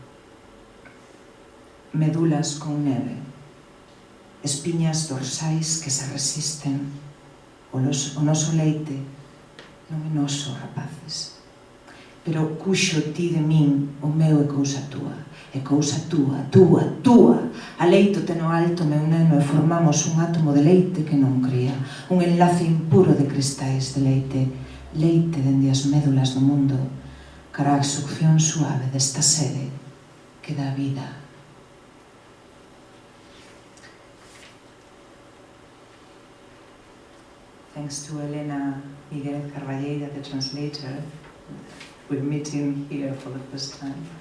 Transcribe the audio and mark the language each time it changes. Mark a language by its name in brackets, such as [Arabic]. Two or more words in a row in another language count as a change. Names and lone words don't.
[Galician] Medulas con neve, espiñas dorsais que se resisten, o noso leite non é noso, rapaces, pero cuxo ti de min, o meu é cousa túa, túa. A leito ten o alto, meu neno, e formamos un átomo de leite que non cría, un enlace impuro de cristais de leite, leite dende as médulas do mundo, cara a succión suave desta sede que dá vida. [English] Thanks to Elena Miguel Carballeira, the translator, we're meeting here for the first time.